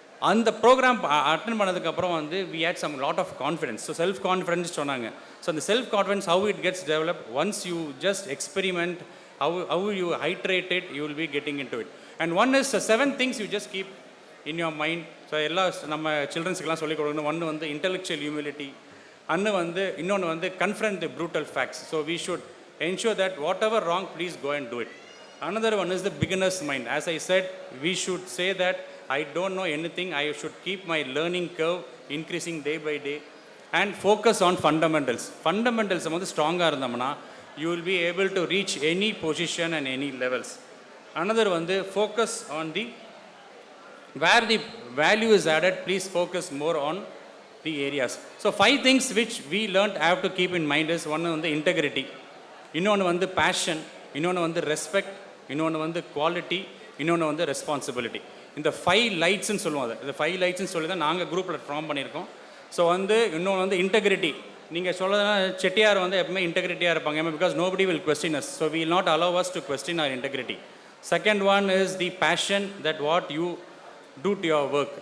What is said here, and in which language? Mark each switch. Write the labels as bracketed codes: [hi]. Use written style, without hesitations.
[ta] அந்த program attend பண்ணதுக்கப்புறம் வந்து [en] we had some lot of confidence. So self confidence சொன்னாங்க. So அந்த self confidence how it gets developed, once you just experiment, how you iterate it, you will be getting into it. And one is 7 things you just keep in your mind. [ta] So எல்லா நம்ம சில்ட்ரன்ஸுக்கெல்லாம் சொல்லிக் கொடுக்கணும். ஒன்று வந்து [en] intellectual humility, [ta] இன்னொன்று வந்து [en] confront the brutal facts. So we should ensure that whatever wrong, please go and do it. Another one is the beginner's mind. As I said, we should say that I don't know anything. I should keep my learning curve increasing day by day and focus on fundamentals. Fundamentals [ta] வந்து ஸ்ட்ராங்காக இருந்தோம்னா [en] you will be able to reach any position and any levels. Another வந்து focus on the where the value is added, please focus more on the areas. So 5 things which we learned I have to keep in mind is one வந்து integrity, [ta] இன்னொன்று வந்து [en] passion, இன்னொன்று வந்து respect, இன்னொன்று வந்து quality, இன்னொன்று வந்து responsibility. [ta] இந்த 5 லைட்ஸ்ன்னு சொல்லுவோம். அது இந்த 5 லைட்ஸ்ன்னு சொல்லி தான் நாங்கள் குரூப்பில் ஃபார்ம் பண்ணியிருக்கோம். ஸோ வந்து இன்னொன்று வந்து integrity. நீங்கள் சொல்லதுனா செட்டியார் வந்து எப்பவுமே இன்டெகிரிட்டியாக இருப்பாங்க. ஏன்னா [en] Because nobody will question us. So we will not allow us to question our integrity. Second one is the passion that what you do to your work.